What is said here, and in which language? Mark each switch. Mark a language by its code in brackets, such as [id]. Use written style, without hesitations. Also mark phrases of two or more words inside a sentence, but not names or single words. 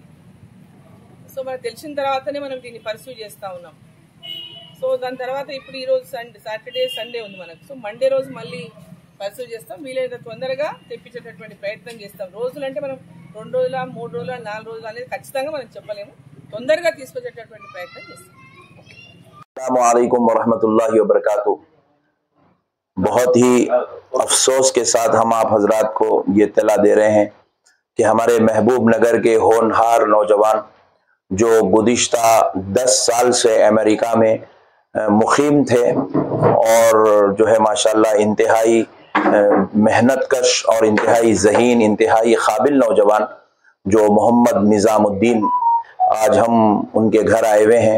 [te] సో మనకు తెలిసిన తర్వాతనే మనం దీన్ని పర్సూ చేస్తూ ఉన్నాం. సో దాని తర్వాత ఇప్పుడు ఈరోజు [en] Saturday Sunday [te] ఉంది మనకు. సో మండే రోజు మళ్ళీ పర్సూ చేస్తాం. వీలైనంత తొందరగా తెప్పించేటటువంటి ప్రయత్నం చేస్తాం. రోజులు అంటే మనం 2 రోజుల 3 రోజుల 4 రోజులు అనేది ఖచ్చితంగా మనం చెప్పలేము. తొందరగా తీసుకొచ్చేటటువంటి ప్రయత్నం చేస్తాం. [ar] السلام عليكم ورحمة الله وبركاته. [ur] بہت ہی افسوس کے ساتھ ہم آپ حضرات کو یہ اطلاع دے رہے ہیں کہ ہمارے محبوب نگر کے ہونہار نوجوان جو گزشتہ 10 سال سے امریکہ میں مقیم تھے اور جو ہے ماشاءاللہ انتہائی محنت کش اور انتہائی ذہین، انتہائی قابل نوجوان جو محمد نظام الدین، آج ہم ان کے گھر آئے ہوئے ہیں.